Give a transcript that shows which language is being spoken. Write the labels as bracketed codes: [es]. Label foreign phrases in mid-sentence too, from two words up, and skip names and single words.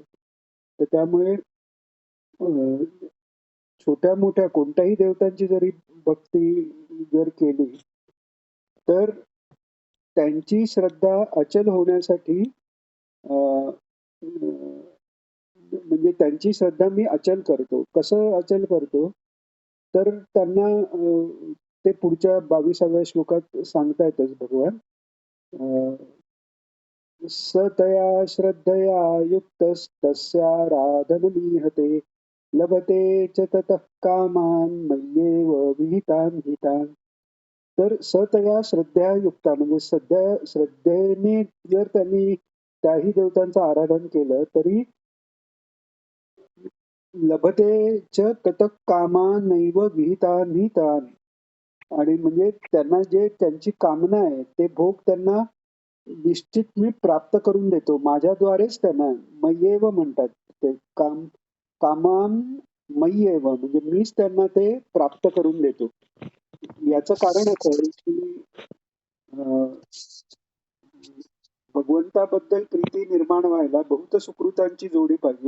[mr] तर त्यामुळे छोट्या मोठ्या कोणत्याही देवतांची जरी भक्ती जर केली तर त्यांची श्रद्धा अचल होण्यासाठी म्हणजे त्यांची श्रद्धा मी अचल करतो. कसं अचल करतो? तर त्यांना ते पुढच्या 22व्या श्लोकात सांगतायतच भगवान. [sa] स तया श्रद्धया युक्तस्तस्याराधनमीहते लभते च ततः कामान् मय्येव विहितान् हितान्. [mr] तर [sa] सतया श्रद्धया युक्ता [mr] म्हणजे सध्या श्रद्धेने जर त्यांनी त्याही देवतांचं आराधन केलं तरी [sa] लभते च ततः कामानैव विहितान् तान्. [mr] आणि म्हणजे त्यांना जे त्यांची कामना आहे ते भोग त्यांना निश्चित मी प्राप्त करून देतो. माझ्याद्वारेच त्यांना मय्येव म्हणतात. ते [sa] कामान मय्येव [mr] म्हणजे मीच त्यांना ते प्राप्त करून देतो. याचं कारण असं आहे की भगवंताबद्दल प्रीती निर्माण व्हायला बहुत सुकृतांची जोडी पाहिजे.